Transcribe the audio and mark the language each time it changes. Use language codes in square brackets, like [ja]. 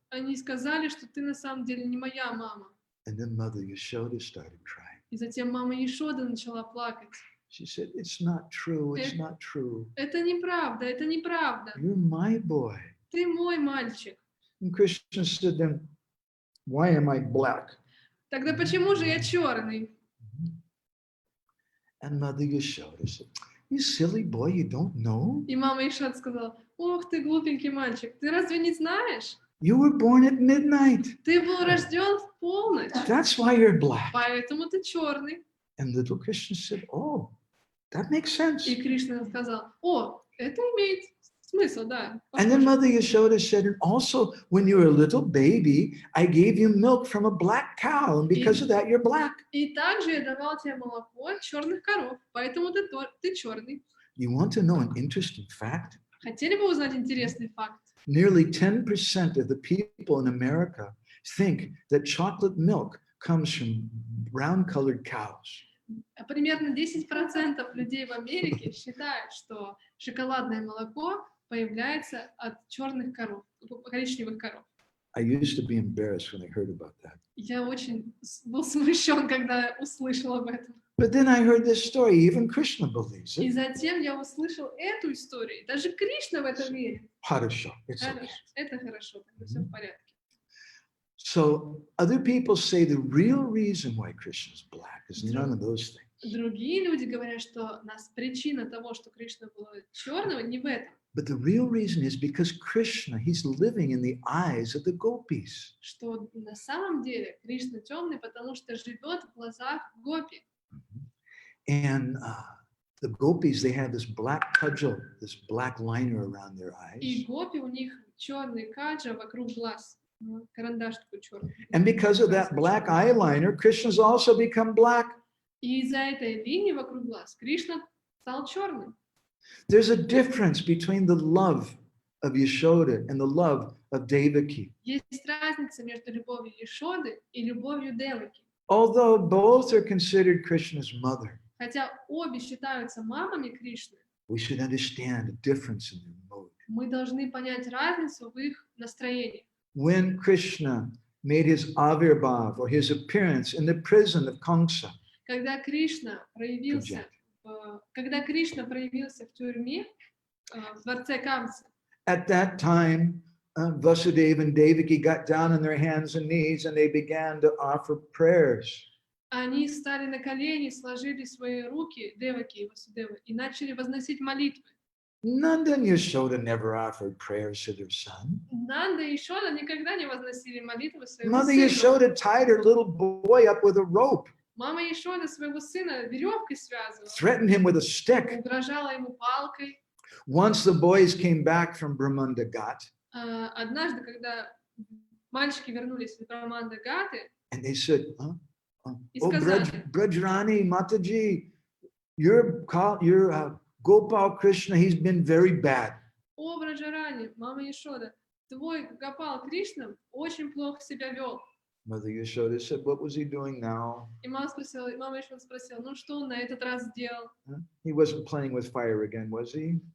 [ru] они сказали, что ты на самом деле не моя мама. [en] And then Mother Yashoda started crying. [ru] И затем мама Ешода начала плакать. [en] She said, "It's not true. It's not true. [ru] Это неправда, это неправда. [en] You're my boy." [ru] Ты мой мальчик. [en] And Krishna said, "Then why am I black?" [ru] Тогда почему же я черный? [en] And Mother Yashoda said, "You silly boy, you don't know? [ru] И мама Ешода сказала: ох ты глупенький мальчик, ты разве не знаешь? [en] You were born at midnight. [ru] Ты был рожден в полночь, [en] That's why you're black." [ru] поэтому ты черный. [en] And little Krishna said, "Oh, that makes sense." [ru] И Кришна сказал: о, это имеет смысл, да. [en] And then [ru] похоже». [en] Mother Yashoda said, "And also, when you were a little baby, I gave you milk from a black cow, and because of that, you're black." [ru] И также я давал тебе молоко от черных коров, поэтому ты черный. [en] You want to know an interesting fact? [ru] Хотели бы узнать интересный факт? [en] Nearly 10% of the people in America think that chocolate milk comes from brown-colored cows. [ru] Примерно 10% людей в Америке считают, что шоколадное молоко появляется от черных коров, коричневых коров. [en] I used to be embarrassed when I heard about that. [ru] Я очень был смущен, когда услышал об этом. [en] But then I heard this story. Even Krishna believes [ru] И [en] it. [ru] затем я услышал эту историю. Даже Кришна в это верит. Хорошо. [en] It's okay. [ru] Хорошо, это хорошо, тогда все в порядке. [en] So other people say the real reason why Krishna is black is none of those things. [ru] Другие люди говорят, что причина того, что Кришна был черного, не в этом. [en] But the real reason is because Krishna, he's living in the eyes of the gopis. [ru] Что на самом деле Кришна темный, потому что живет в глазах гопи. [en] And the gopis, they have this black cudgel, this black liner around their [ru] И [en] eyes. [ru] гопи, у них черный каджа вокруг глаз. Карандаш такой черный. [en] And because of that black eyeliner, Krishna's also become black. [ru] И из-за этой линии вокруг глаз Кришна стал черным. [en] There's a difference between the love of Yashoda and the love of Devaki. [ru] Есть разница между любовью Ешоды и любовью Деваки. [en] Although both are considered Krishna's mother, [ru] Хотя обе считаются мамами Кришны, [en] we should understand the difference in their mood. [ru] мы должны понять разницу в их настроении. [en] When Krishna made his avirbhav or his appearance in the prison of Kamsa, [ru] Когда Кришна проявился когда Кришна проявился в тюрьме, в дворце Камсы, [en] at that time, Vasudeva and Devaki got down on their hands and knees and they began to offer prayers. [ru] они стали на колени, сложили свои руки, Деваки и Васудева, и начали возносить молитвы. [en] Nanda and Yashoda never offered prayers to their son. [ru] Нанда и Йошода никогда не возносили молитвы своему [en] Mother [ru] сыну. [en] Yashoda tied her little boy up with a rope, [ru] Мама Йошода своего сына веревкой связывала, [en] threatened him with a stick. [ru] угрожала ему палкой. [en] Once the boys came back from Brahmanda Ghat, [ru] Однажды, когда мальчики вернулись из Браманда Гаты, [en] and they said, [ru] и [en] oh, [ru] сказали: [en] Brajrani, Mataji, your Gopal Krishna, he's been very bad. [ru] о, Vraja-lilas, мама Йошода, твой Гопал Кришна очень плохо себя вел. [en] Mother Yashoda said, what was he doing now? [ru] И мама Йошода спросила, ну что он на этот раз сделал? [en] He wasn't playing with fire again, was he?